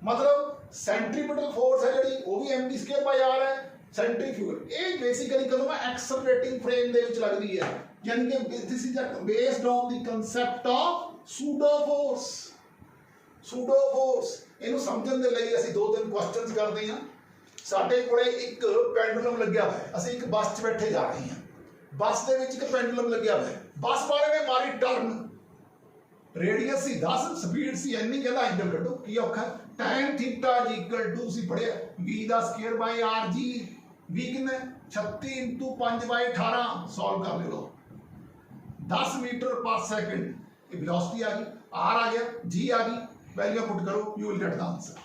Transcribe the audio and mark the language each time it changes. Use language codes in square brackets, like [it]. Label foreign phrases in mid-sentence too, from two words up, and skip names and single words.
[hi] मतलब [en] centripetal force [hi] है जी वो भी [en] mv square by r [hi] है। [pa] ਸੈਂਟਰੀਫਿਊਗਲ ਯੇ ਬੇਸਿਕਲੀ ਕਦੋਂ [en] accelerating frame [pa] ਦੇ ਵਿੱਚ ਲੱਗਦੀ ਹੈ ਯਾਨੀ ਕਿ [en] this is based on the concept of pseudo force. pseudo force [pa] ਇਹਨੂੰ ਸਮਝਣ ਦੇ ਲਈ ਅਸੀਂ ਦੋ ਤਿੰਨ ਕੁਐਸ਼ਚਨਜ਼ ਕਰਦੇ ਹਾਂ। ਸਾਡੇ ਕੋਲੇ ਇੱਕ ਪੈਂਡੂਲਮ ਲੱਗਿਆ ਹੋਇਆ ਅਸੀਂ ਇੱਕ ਬੱਸ 'ਚ ਬੈਠੇ ਜਾ ਰਹੇ ਹਾਂ ਬੱਸ ਦੇ ਵਿੱਚ ਇੱਕ ਪੈਂਡੂਲਮ ਲੱਗਿਆ ਹੋਇਆ ਹੈ, ਬੱਸ ਵਾਲੇ ਨੇ ਮਾਰੀ ਟਰਨ, ਰੇਡੀਅਸ ਸੀ 10, ਸਪੀਡ ਸੀ ਇੰਨੀ, ਕਹਿਤਾ ਐਂਗਲ ਕੱਢੋ ਕੀ ਔਖਾ, [en] tan theta is equal to [pa] ਸੀ ਪੜ੍ਹਿਆ v ਦਾ [en] square by r [pa] ਜੀ, v ਕਿਤਨਾ 36 [en] into 5 by 18, [pa] ਸੌਲਵ ਕਰ ਲੋ 10 [en] metre per second, [pa] ਯੇ ਵੈਲੋਸਿਟੀ ਆ ਗਈ, r ਆ ਗਿਆ, g ਆ ਗਈ, [en] value put [pa] ਕਰੋ, [en] you will get the answer.